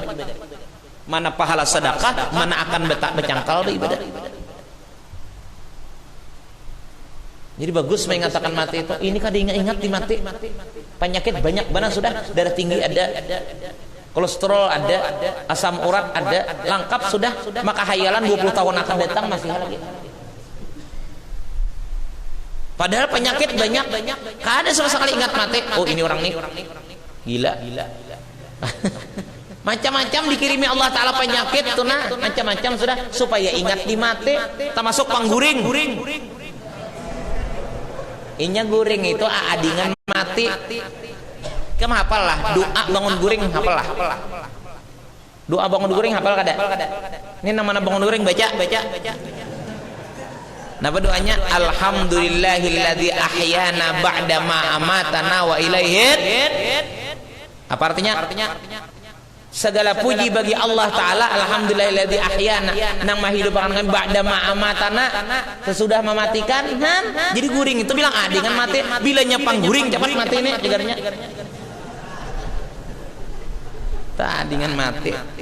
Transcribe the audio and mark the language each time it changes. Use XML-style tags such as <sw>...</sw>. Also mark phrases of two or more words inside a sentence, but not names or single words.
<bjn>Mana pahala sedekah, mana akan bercangkal beribadah. Jadi bagus mengatakan mati itu. Ini kan diingat-ingat di mati. Penyakit banyak banget sudah. Darah tinggi ada. Kolesterol ada, asam urat ada, lengkap sudah. Maka hayalan 20 tahun akan datang masih lagi. Padahal penyakit banyak. Kada sama sekali ingat mati. Oh ini orang nih gila. Macam-macam dikirimi Allah Ta'ala penyakit tuh nah, macam-macam sudah supaya ingat di mati. Termasuk pangguring. Inya guring itu adingan mati. Kamu hafal lah doa bangun guring, hafal lah. Doa bangun guring hafal kada? Ini nama bangun guring baca. Napa doanya?</bjn> <ar>الحمد لله الذي أحيانا بعد ما أماتنا وإليه.</ar> <bjn>Apa artinya? Segala puji bagi Allah Ta'ala,</bjn> <ar>الحمد لله الذي أحيانا,</ar> <bjn>nang mahidupkan kami</bjn> <ar>بعد ما أماتنا,</ar> <bjn>sesudah mematikan. Jadi guring itu bilang dengan mati, bilanya pangguring cepat mati ini cegarnya. Dengan mati.</bjn>